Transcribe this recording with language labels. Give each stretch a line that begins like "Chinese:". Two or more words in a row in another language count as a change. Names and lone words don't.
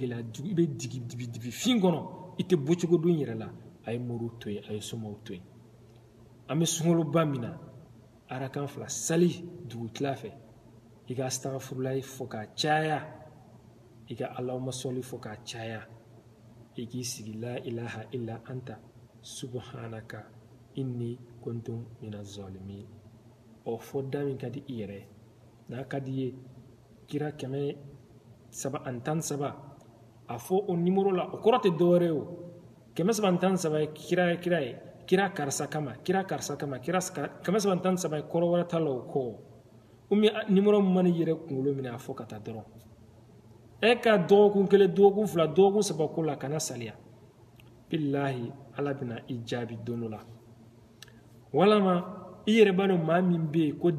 Bambara: gɛlɛya i bɛ digi dibi fin kɔnɔ i tɛ bɔ cogo dɔn i yɛrɛ la a ye moriw to yen a ye somaw to yen an bɛ sunkaloba min na arakan 2 sali dugutila fɛ i ka astagfirulahi fɔ k'a caya i ka Allahumma sɔli fɔ k'a caya i k'i sigi
Arabic: لا إله إلا أنت سبحانك إني كنت من الظالمين
Bambara: o fɔ da min ka di i yɛrɛ n'a ka di ye kira 313 a fɔ o numéro la o kɔrɔ tɛ dɔwɛrɛ ye o 313 ye kira ye kira karisa kama kira 313 ye kɔrɔ wɛrɛ t'a la o kɔ
French: ou bien
Bambara: numéro min mana i yɛrɛ kunkolo minɛ a fɔ ka taa dɔrɔn ka dɔgɔkun 1 dɔgɔkun 2 dɔgɔkun 3 ko la kana saliya billahi Ala bɛna i jaabi don dɔ la walama i yɛrɛ b'a dɔn maa min bɛ yen ko